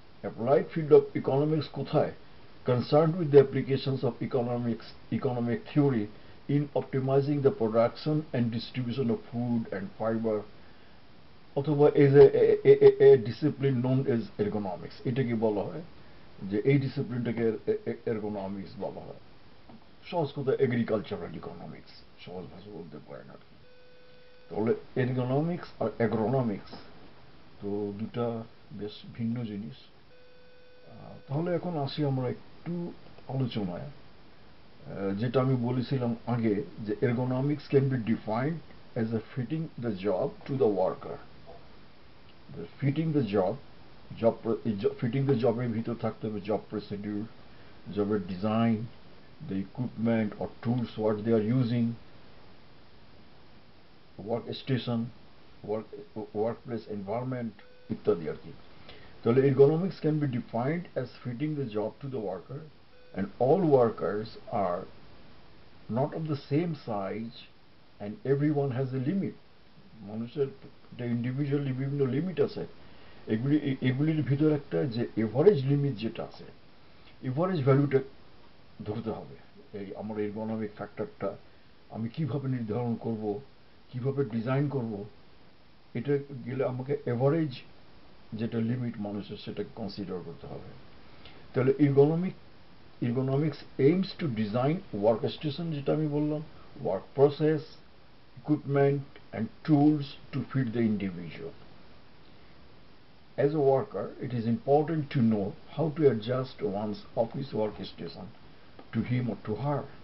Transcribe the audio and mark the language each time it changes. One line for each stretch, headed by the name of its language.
English: Applied field of economics
Bangla: কোথায়?
English: Concerned with the applications of economic theory in optimizing the production and distribution of food and fiber,
Bangla: অথবা
English: is a discipline known as ergonomics।
Bangla: এটাকে বলা হয় যে এই ডিসিপ্লিনটাকে এরগোনমিক্স বলা হয়। সহজ কথা এগ্রিকালচারাল ইকোনমিক্স, সহজ ভাষা বলতে পারেন আর কি। তাহলে এরগোনমিক্স আর অ্যাগ্রোনমিক্স তো দুটা বেশ ভিন্ন জিনিস। তাহলে এখন আসি আমরা একটু আলোচনায়। যেটা আমি বলেছিলাম আগে যে এরগোনমিক্স
English: Can be defined as a fitting the job to the worker. Fitting the job, fitting the জবের
Bangla: ভিতর থাকতে হবে
English: job procedure, জবের design, the equipment or tools what they are using, workstation, workplace environment
Bangla: ইত্যাদি আর কি। তাহলে
English: ergonomics can be defined as fitting the job to the worker, and all workers are not of the same size and everyone has a limit।
Bangla: মানুষের individually বিভিন্ন limit আছে। এগুলির ভিতর একটা যে এভারেজ লিমিট যেটা আছে, এভারেজ ভ্যালুটা ধরতে হবে। এই আমার এরগোনমিক ফ্যাক্টরটা আমি কিভাবে নির্ধারণ করব, কিভাবে ডিজাইন করব, এটা গেলে আমাকে এভারেজ যেটা লিমিট মানুষের সেটা কনসিডার করতে হবে। তাহলে
English: ergonomics aims to design workstation,
Bangla: যেটা আমি বললাম,
English: work process, equipment and tools to fit the individual. As a worker, it is important to know how to adjust one's office workstation to him or to her।